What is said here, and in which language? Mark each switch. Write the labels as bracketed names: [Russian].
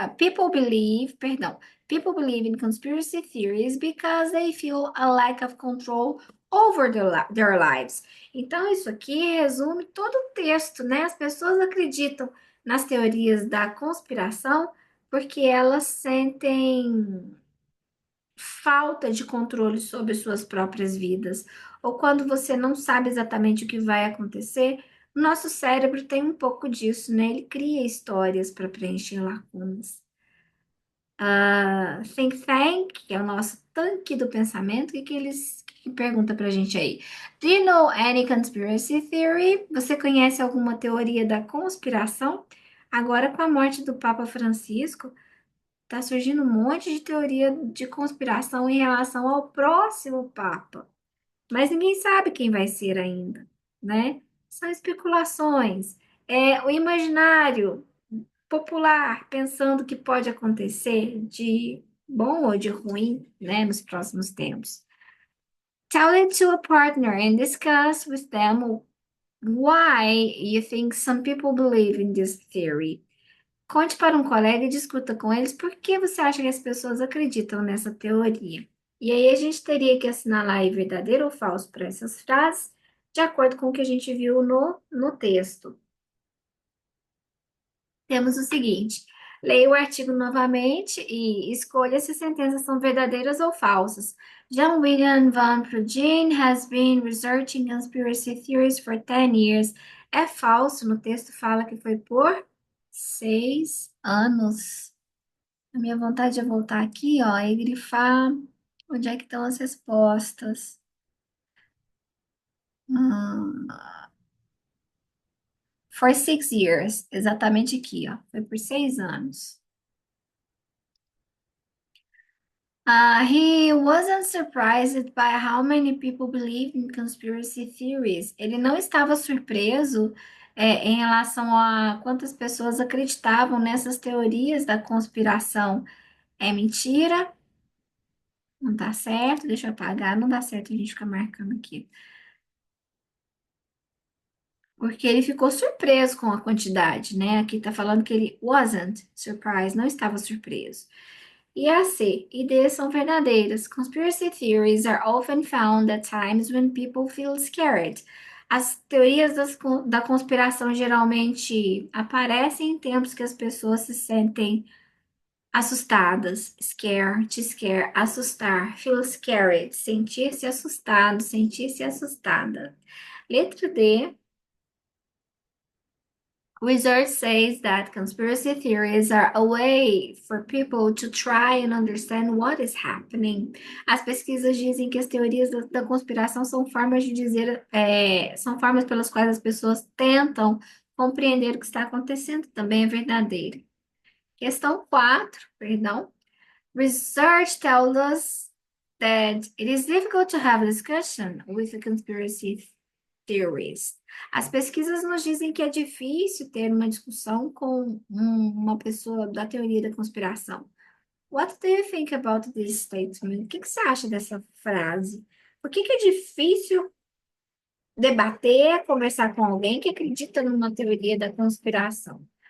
[English] People believe in conspiracy theories because they feel a lack of control over their lives. [Portuguese] Então, isso aqui resume todo o texto, né? As pessoas acreditam nas teorias da conspiração porque elas sentem falta de controle sobre suas próprias vidas, ou quando você não sabe exatamente o que vai acontecer, o nosso cérebro tem um pouco disso, né? Ele cria histórias para preencher lacunas. Think Tank, que é o nosso tanque do pensamento, que pergunta pra gente aí? [English] Do you know any conspiracy theory? [Portuguese] Você conhece alguma teoria da conspiração? Agora, com a morte do Papa Francisco, tá surgindo um monte de teoria de conspiração em relação ao próximo Papa. Mas ninguém sabe quem vai ser ainda, né? São especulações. É o imaginário popular pensando que pode acontecer de bom ou de ruim, né, nos próximos tempos. [English] Tell it to a partner and discuss with them why you think some people believe in this theory. [Portuguese] Conte para um colega e discuta com eles por que você acha que as pessoas acreditam nessa teoria. E aí a gente teria que assinalar aí verdadeiro ou falso para essas frases, de acordo com o que a gente viu no texto. Temos o seguinte: leia o artigo novamente e escolha se as sentenças são verdadeiras ou falsas. [English] John William Van Prugeen has been researching conspiracy theories for 10 years. [Portuguese] É falso, no texto fala que foi por 6 anos. A minha vontade é voltar aqui, ó, e grifar onde é que estão as respostas. Hum, [English] for 6 years, [Portuguese] exatamente aqui, ó. Foi por 6 anos. [English] He wasn't surprised by how many people believe in conspiracy theories. [Portuguese] Ele não estava surpreso, em relação a quantas pessoas acreditavam nessas teorias da conspiração. É mentira? Não tá certo? Deixa eu apagar. Não dá certo a gente ficar marcando aqui. Porque ele ficou surpreso com a quantidade, né? Aqui tá falando que ele [English] wasn't surprised, [Portuguese] não estava surpreso. E a C e D são verdadeiras. [English] Conspiracy theories are often found at times when people feel scared. [Portuguese] As teorias da conspiração geralmente aparecem em tempos que as pessoas se sentem assustadas. [English] Scare, to scare, [Portuguese] assustar. [English] Feel scared, [Portuguese] sentir-se assustado, sentir-se assustada. Letra D. [English] Research says that conspiracy theories are a way for people to try and understand what is happening. [Portuguese] As pesquisas dizem que as teorias da conspiração são formas de dizer, são formas pelas quais as pessoas tentam compreender o que está acontecendo. Também é verdadeiro. Questão 4, perdão. [English] Research tells us that it is difficult to have a discussion with a conspiracy theories. [Portuguese] As pesquisas nos dizem que é difícil ter uma discussão com uma pessoa da teoria da conspiração. [English] What do you think about this statement? [Portuguese] O que você acha dessa frase? Por que é difícil debater, conversar com alguém que acredita numa teoria da conspiração?